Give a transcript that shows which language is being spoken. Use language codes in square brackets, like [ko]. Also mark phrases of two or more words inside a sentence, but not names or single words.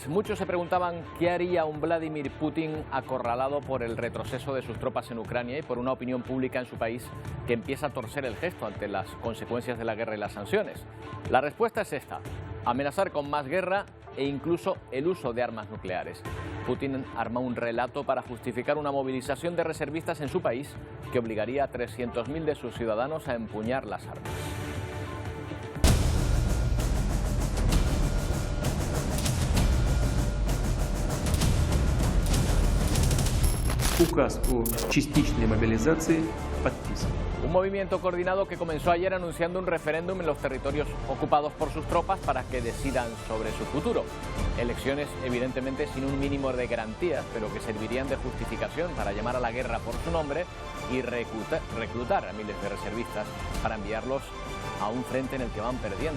[es] Muchos se preguntaban qué haría un Vladimir Putin acorralado por el retroceso de sus tropas en Ucrania y por una opinión pública en su país que empieza a torcer el gesto ante las consecuencias de la guerra y las sanciones. La respuesta es esta: amenazar con más guerra e incluso el uso de armas nucleares. Putin arma un relato para justificar una movilización de reservistas en su país que obligaría a 300.000 de sus ciudadanos a empuñar las armas. [ru] Указ о частичной мобилизации подписан. [es] Un movimiento coordinado que comenzó ayer anunciando un referéndum en los territorios ocupados por sus tropas para que decidan sobre su futuro. Elecciones evidentemente sin un mínimo de garantías, pero que servirían de justificación para llamar a la guerra por su nombre y reclutar a miles de reservistas para enviarlos a un frente en el que van perdiendo.